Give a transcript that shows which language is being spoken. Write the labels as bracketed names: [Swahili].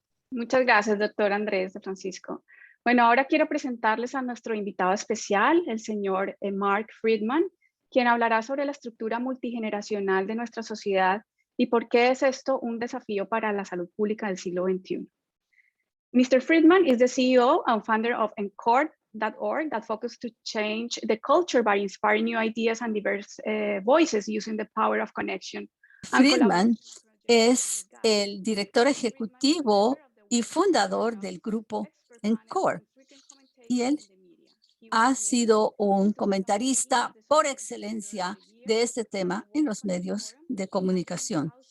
[Spanish] Muchas gracias, doctor Andrés de Francisco. Bueno, ahora quiero presentarles a nuestro invitado especial, el señor Mark Friedman, quien hablará sobre la estructura multigeneracional de nuestra sociedad y por qué es esto un desafío para la salud pública del siglo XXI. [English] Mr. Friedman is the CEO and founder of Encore.org that focuses to change the culture by inspiring new ideas and diverse voices using the power of connection. [Spanish] Friedman es el director ejecutivo y fundador del grupo Encore. Y él ha sido un comentarista por excelencia de este tema en los medios de comunicación.